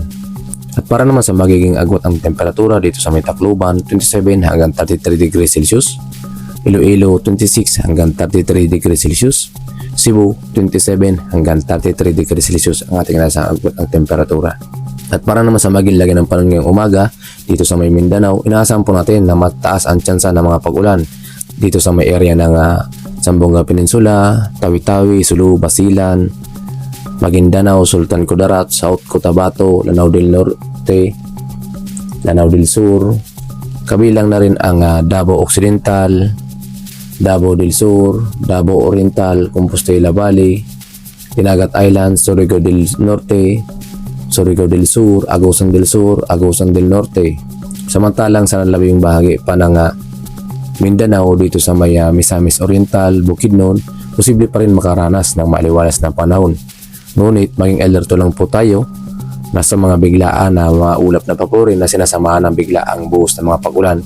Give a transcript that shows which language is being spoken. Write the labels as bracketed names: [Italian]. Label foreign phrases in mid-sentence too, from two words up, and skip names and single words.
[Filipino] At para naman sa magiging agwat ang temperatura dito sa may Tacloban, 27 hanggang 33 [English] degrees Celsius, [Filipino] Iloilo 26 hanggang 33 [English] degrees Celsius, [Filipino] Cebu 27 hanggang 33 [English] degrees Celsius [Filipino] ang ating nasang agwat ng temperatura. At para naman sa maging lagi ng panahon ngayong umaga, dito sa may Mindanao, inaasahan po natin na mataas ang tsansa ng mga pag-ulan dito sa may area ng Zamboanga Peninsula, Tawi-Tawi, Sulu, Basilan, Maguindanao, Sultan Kudarat, South Cotabato, Lanao del Norte, Lanao del Sur, kabilang na rin ang Davao Occidental, Davao del Sur, Davao Oriental, Compostela Valley, Dinagat Islands, Surigao del Norte, Surigao del Sur, Agusan del Sur, Agusan del Norte. Samantalang sa labing bahagi pa ng Mindanao dito sa may Misamis Oriental, Bukidnon, posible pa rin makaranas ng maliwalas na panahon. Ngunit maging alerto lang po tayo na sa mga biglaan na mga ulap na papuri na sinasamahan ng biglaang buhos ng mga pag-ulan.